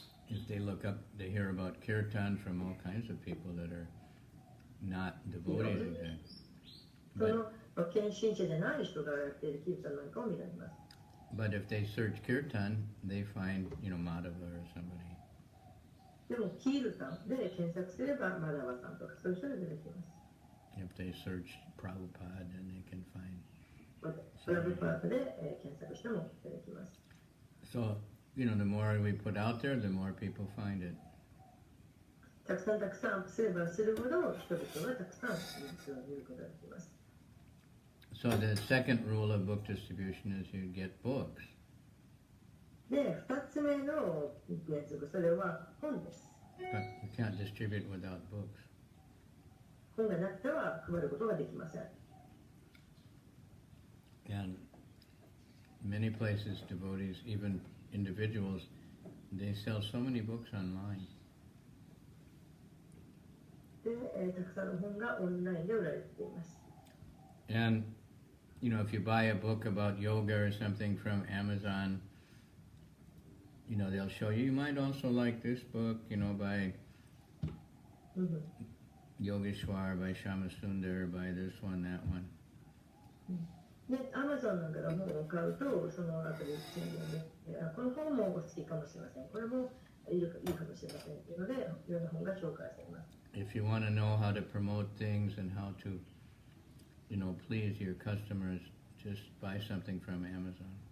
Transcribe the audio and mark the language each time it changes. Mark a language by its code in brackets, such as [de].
[en] If they look up, they hear about kirtan from all kinds of people that are not devotees of that. [ja] その献身者じゃない人がやっているキルタンなんかを見られます。 [en] But if they search kirtan, they find, Madhava or somebody. [ja] でも、キルタンで検索すれば、マダワさんとかそういう人が出てきます。 [en] If they search Prabhupada, then they can find. [ja] プラブパートで検索しても出てきます。 [en] So, the more we put out there, the more people find it. [ja] たくさんアップすればするほど、人々はたくさん見ることができます。 [en] So the second rule of book distribution is you get books. [ja] で、2つ目の原則、それは本です。 [en] But you can't distribute without books. [ja] 本がなくては配ることができません。 [en] And many places, devotees, even individuals, they sell so many books online. [ja] で、たくさんの本がオンラインで売られています。 [en] And, if you buy a book about yoga or something from Amazon, they'll show you, you might also like this book, by Yogeshwar, by Shamasundar, by this one, that one. [ja] で、アマゾンなんかの本を買うと、その後で宣言で、この本もお好きかもしれません。これもいいかもしれませんというので、いろんな本が紹介されます。 [en] If you want to know how to promote things and how to, please your customers, just buy something from Amazon.